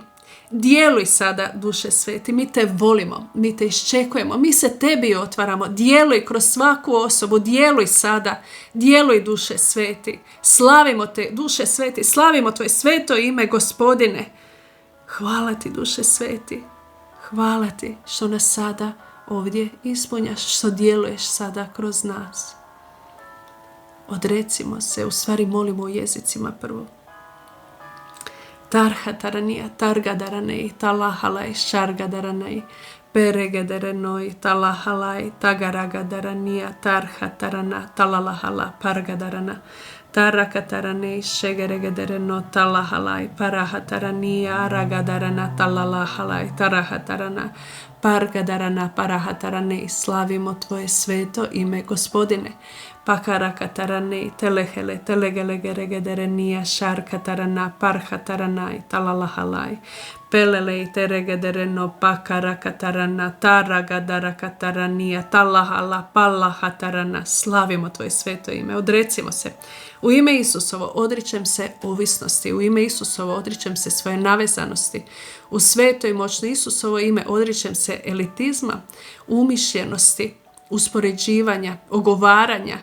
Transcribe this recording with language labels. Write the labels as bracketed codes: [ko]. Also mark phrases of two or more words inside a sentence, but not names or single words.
[hr] Djeluj sada, Duše Sveti, mi te volimo, mi te iščekujemo, mi se tebi otvaramo, djeluj kroz svaku osobu, djeluj sada, djeluj, Duše Sveti, slavimo te, Duše Sveti, slavimo tvoje sveto ime, Gospodine. Hvala ti, Duše Sveti, hvala ti što nas sada ovdje ispunjaš, što djeluješ sada kroz nas. Odrecimo se, u stvari molimo u jezicima prvo. Tarha taranija, targadaranei, talahalai, šargadaranei, peregederenoi, talahalai, tagaragadaranija, tarha tarana, talalahala, pargadarana, taraka taranei, šegeregedereno, talahalai, paraha taranija, aragadarana, talalahalai, taraha tarana, pargadarana, paraha taranei. Slavimo tvoje sveto ime, Gospodine. Pakaraka taranei, telehele, telegelegeregederenija, šarka tarana, parha taranai, talalahalai, pelelei, teregedereno, pakaraka tarana, taragadaraka taranija, talahala, pallaha tarana. Slavimo tvoje sveto ime, odrecimo se. U ime Isusovo odričem se ovisnosti, u ime Isusovo odričem se svoje navezanosti, u sveto i moćno Isusovo ime odričem se elitizma, umišljenosti, uspoređivanja, ogovaranja.